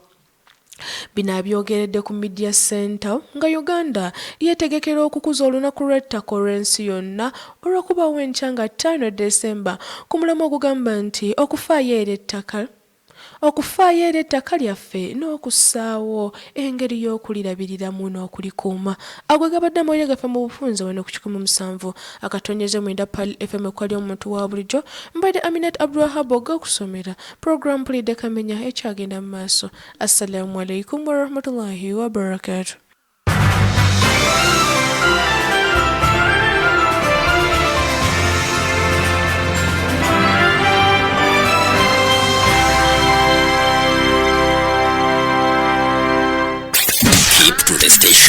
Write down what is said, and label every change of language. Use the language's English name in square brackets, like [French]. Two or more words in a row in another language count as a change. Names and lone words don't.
[Ganda] Bino abyogeredde ku Media Center nga Uganda yeetegekera okukuza olunaku lw'ettaka olw'ensi yonna olw'okubawo enkya nga 5 December ku mulamwa ogugamba nti okufaayo era ettaka lyaffe n'okussaawo engeri y'okulirabiriramu n'okulikuuma. Agwe gabadde amawulire gaffe mu bufunze wano ku 17 akatonyeze mwenda Pal FM ekwali omuntu wa bulijjo mbadde Aminat Abdulwahab okusomera program Mpulidde Kamenya ekyagenda mu maaso. [Arabic] السلام عليكم ورحمة الله وبركاته. [English] Keep to the station.